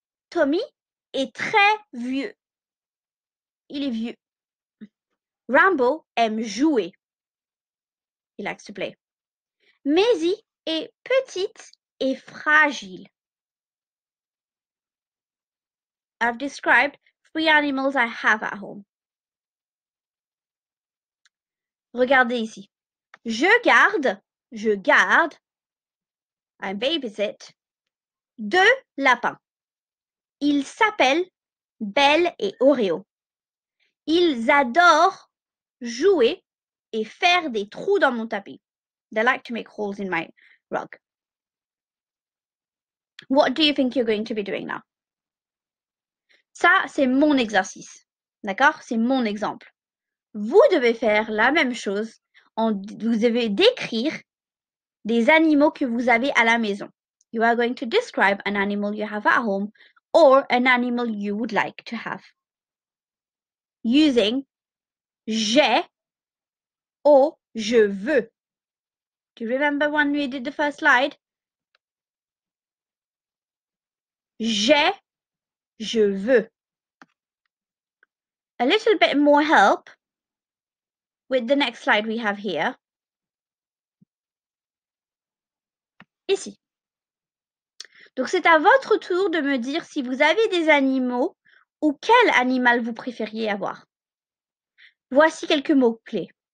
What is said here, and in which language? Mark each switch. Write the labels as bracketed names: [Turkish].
[French] Tommy est très vieux. Il est vieux. Rambo aime jouer. [English] He likes to play. [French] Maisie est petite et fragile. [English] I've described 3 animals I have at home. [French] Regardez ici. Je garde, [English] I babysit, [French] 2 lapins. Ils s'appellent Belle et Oreo. Ils adorent jouer et faire des trous dans mon tapis. [English] They like to make holes in my rug. What do you think you're going to be doing now? [French] Ça, c'est mon exercice. D'accord? C'est mon exemple. Vous devez faire la même chose. Vous devez décrire des animaux que vous avez à la maison. [English] You are going to describe an animal you have at home or an animal you would like to have. Using j'ai or je veux. Do you remember when we did the first slide? [French] J'ai, je veux. [English] A little bit more help with the next slide we have here. [French] Ici. Donc, c'est à votre tour de me dire si vous avez des animaux ou quel animal vous préfériez avoir. Voici quelques mots-clés.